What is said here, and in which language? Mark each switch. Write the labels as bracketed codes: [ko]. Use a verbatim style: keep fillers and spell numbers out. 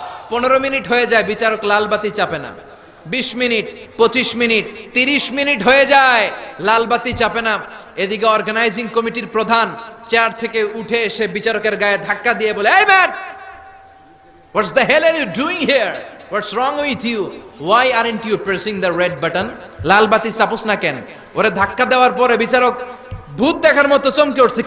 [bn] পনেরো মিনিট হয়ে যায়, বিচারক লালবাতি চাপে না। বিশ মিনিট, পঁচিশ মিনিট, তিরিশ মিনিট হয়ে যায়, লালবাতি চাপে না। এদিকে অর্গানাইজিং কমিটির প্রধান চেয়ার থেকে উঠে এসে বিচারকের গায়ে ধাক্কা দিয়ে বলে, এই [en] Man, what's the hell are you doing here? What's wrong with you? Why aren't you pressing the red button? [bn] লাল বাতি চাপুস না কেন? ওরে ধাক্কা দেওয়ার পরে বিচারক ভূত দেখার মতো চমকে উঠছে।